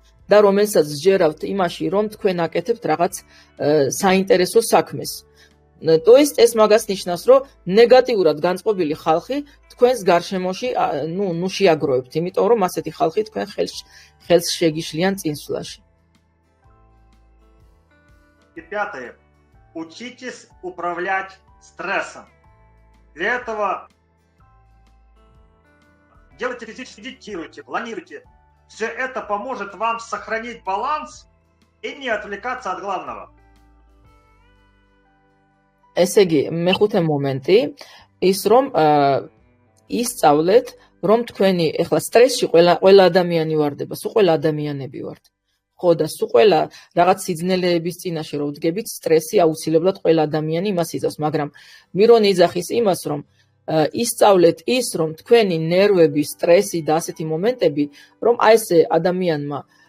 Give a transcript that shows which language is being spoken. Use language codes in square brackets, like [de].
[ka] და რომელსაც სჯერავთ იმაში, რომ თქვენ აკეთებთ რაღაც საინტერესო საქმეს. [ru] То есть [ka] ეს მაგას ნიშნავს, რომ ნეგატიურად განწყობილი ხალხი თქვენს გარშემოში, ну შეაგროვებთ, იმიტომ რომ ასეთი ხალხი თქვენ ხელს შეგიშლიან წინსვლაში. [ru] И пятое. Учитесь управлять стрессом. Для этого делайте физически, медитируйте, планируйте. Все это поможет вам сохранить баланс и не отвлекаться от главного. [ka] ესე იგი, მეხუთე მომენტი ის რომ ისწავლეთ, რომ თქვენი ეხლა სტრესში ყველა ადამიანი ვარდება, სულ ყველა ადამიანები ვართ. ხო და სულ ყველა რაღაც სიძნელეების წინაშე რო ვდგებით, სტრესი აუცილებლად ყველა ადამიანი იმას იზავს, მაგრამ მირონ იძახის იმას, რომ ისწავლეთ ის, რომ თქვენი ნერვები, სტრესი და ასეთი მომენტები, რომ აი ესე ადამიანმა